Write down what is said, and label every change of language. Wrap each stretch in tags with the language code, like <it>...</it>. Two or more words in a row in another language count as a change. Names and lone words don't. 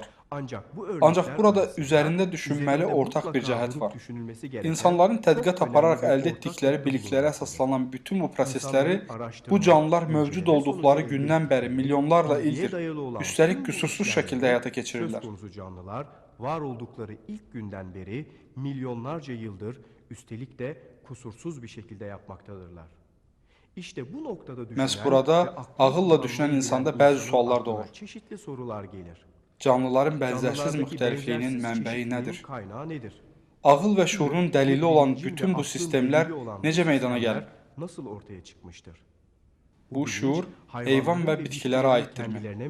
<az>Ancaq burada üzərində düşünməli ortaq bir cəhət var. İnsanların tədqiqat apararaq əldə etdikləri biliklərə əsaslanan bütün bu prosesləri bu canlılar mövcud olduqları gündən bəri milyonlarla ildir, üstəlik qüsursuz şəkildə həyata keçirirlər.</az> <tr>Var oldukları ilk günden beri milyonlarca yıldır üstelik de kusursuz bir şekilde yapmaktadırlar. İşte bu noktada</tr> <az>Məhz burada ağılla düşünən insanda bəzi suallar doğur.</az> <tr>Çeşitli sorular gelir.</tr> <az>Canlıların bənzərsiz müxtəlifliyinin mənbəyi nədir? Ağıl və şuurun dəlili olan bütün bu sistemlər necə meydana gəlir?</az> <tr>Nasıl ortaya çıkmıştır?</tr> <az>Bu şuur heyvan və bitkilərə aiddirmi?</az>